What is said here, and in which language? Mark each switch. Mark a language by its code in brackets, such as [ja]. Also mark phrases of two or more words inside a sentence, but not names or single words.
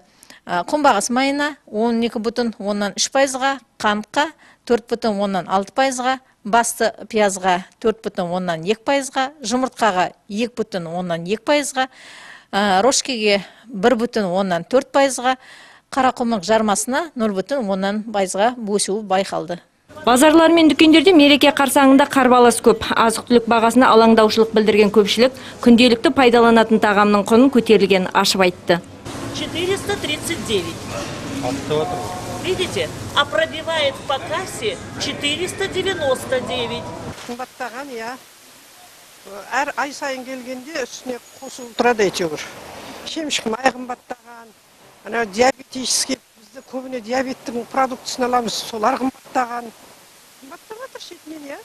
[kk] Күнбағыс майына 12,3%-ға, қантқа 4,6%-ға, басты пиязға 4,2%-ға, жұмыртқаға 2,2%-ға, рошкеге 1,4%-ға, қарақұмық жармасына 0,1%-ға өсуі байқалды. Базарлар мен дүкендерде мереке қарсаңында қарбалас көп. Азық-түлік бағасына алаңдаушылық білдірген көпшілік күнделікті пайдаланатын тағамның құнын көтерілген ашып айтты. [ru] 439. Видите? А пробивает по кассе 499. [kk] Қымбаттаған, я. Әр ай сайын келгенде үстіне қосылып тұрады әйтеуір. Шемшік май қымбаттаған. Ана диабетический, бізді көбіне диабеттің продуктысын аламыз, солар қымбаттаған. Қымбаттап жатыр шетінен, я.